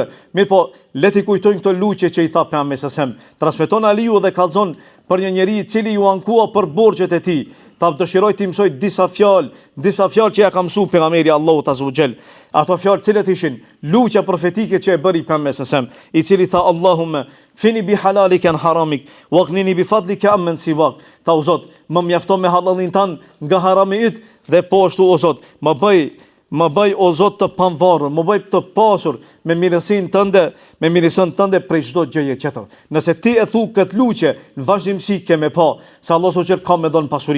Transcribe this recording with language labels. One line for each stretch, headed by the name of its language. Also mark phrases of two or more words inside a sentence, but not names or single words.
Albanian: Mirë po, le t'i kujtojnë këto luçe që i tha pejgamberi
Arabic: صلى الله عليه وسلم.
Albanian: Transmeton Aliu dhe kallzon për një njeri i cili ju ankua për borxhet e tij. Tha dëshiroj të mësoj disa fjalë që ja ka mësuar pejgamberi Allahut
Arabic: عز وجل.
Albanian: Ato fjalë cilat ishin luçja profetike që e bëri pejgamberi
Arabic: صلى الله عليه وسلم,
Albanian: i cili tha:
Arabic: اللهم اكفني بحلالك عن حرامك وأغنني بفضلك عمن سواك.
Albanian: Tha o Zot, më mjafton me halallin tan nga harami yt dhe po ashtu o Zot, më bëj o Zot të pavarur, më bëj të pasur me mirësinë tënde prej çdo gjëje tjetër. Nëse ti e thu këtë luçe, në vazhdimsi ke me pa se Allahu subhanahu ka me dhon pasuri.